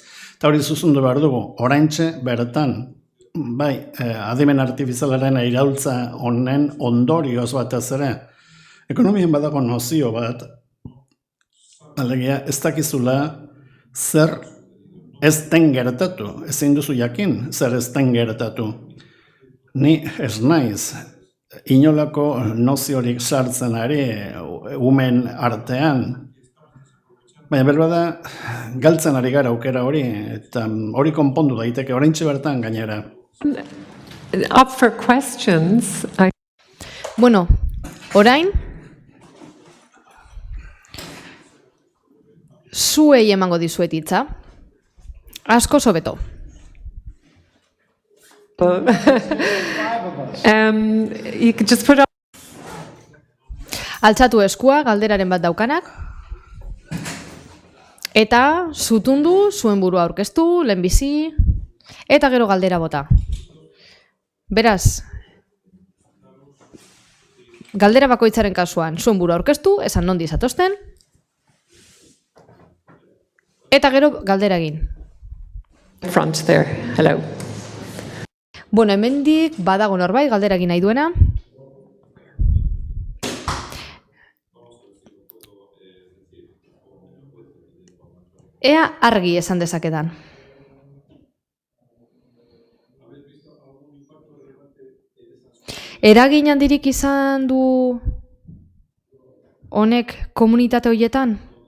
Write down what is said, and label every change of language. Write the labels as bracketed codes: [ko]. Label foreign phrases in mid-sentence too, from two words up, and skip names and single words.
[eu] Eta hori zuzundu behar dugu, oraintxe bertan, bai, adimen artifizialaren iraultza honen ondorioz batez ere, ekonomien badago nozio bat, alegia ez dakizula zer ez den gertatu, ezin duzu jakin zer ez den gertatu. Ni ez naiz, inolako noziorik sartzen ari umen artean, baina berbada galtzen ari gara aukera hori, eta hori konpondu daiteke, oraintxe bertan gainera. [en] Up for questions. [eu] Bueno, orain, zuei emango dizuet hitza. Asko sobeto. [en] You could just put up. [eu] Altzatu eskua, galderaren bat daukanak. Eta zutundu, zuen burua aurkeztu, lehenbizi, eta gero galdera bota. Beraz, galdera bakoitzaren kasuan, zuen burua aurkeztu, esan nondi zatozten, eta gero galdera egin. [en] Front there. Hello. [eu] Bueno, hemendik badago norbait galdera egin nahi duena. Ea argi esan dezakedan. Eragin handirik izan du honek komunitate horietan?